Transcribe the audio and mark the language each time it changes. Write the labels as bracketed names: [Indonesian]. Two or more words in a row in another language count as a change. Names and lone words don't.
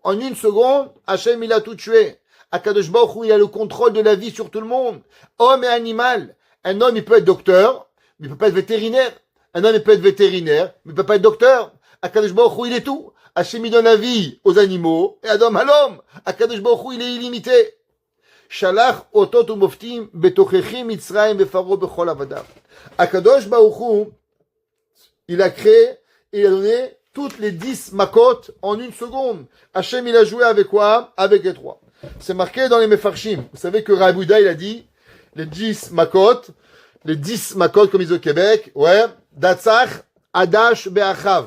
[French] En une seconde, Hachem, il a tout tué. [Hebrew] הקדוש ברוך הוא, [French] il a le contrôle de la vie sur tout le monde. Homme et animal. Un homme, il peut être docteur, mais il peut pas être vétérinaire. Un homme, il peut être vétérinaire, mais il peut pas être docteur. [Hebrew] הקדוש ברוך הוא, [French] il est tout. Hachem, il donne la vie aux animaux et Adam à l'homme. [Hebrew] הקדוש ברוך הוא, [French] il est illimité. [Hebrew] שלח אותות ומופתים בתוככי מצרים בפרעה ובכל עבדיו. הקדוש ברוך הוא, [French] il a créé et il a donné toutes les 10 makot en une seconde. Hachem, il a joué avec quoi? Avec les 3. C'est marqué dans les Mefarshim. Vous savez que Rabbi Houda, il a dit les 10 makot, comme ils disent au Québec, ouais, [Hebrew] דצ"ך עד"ש באח"ב.